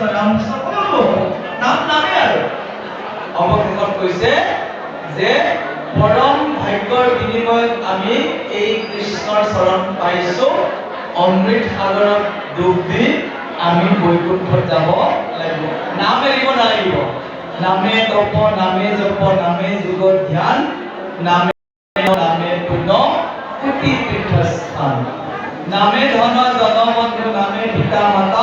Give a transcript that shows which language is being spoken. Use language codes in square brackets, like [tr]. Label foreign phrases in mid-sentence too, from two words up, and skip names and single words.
[as] নাম নাম নামে আৰু অৱশেষত কৈছে যে পৰম ভাগ্যৰ বিনিময়ত আমি এই কৃষ্ণৰ চৰণ পাইছোঁ অমৃত সাগৰত ডুব দি আমি বৈকুণ্ঠত যাব লাগিব নাম এৰিব নালাগিব নামে তপ নামে জপ নামে যোগ ধ্যান নামে নামে পুণ্য কোটি তীৰ্থস্থান নামে ধন জনবন্ধু নামে পিতা মাতা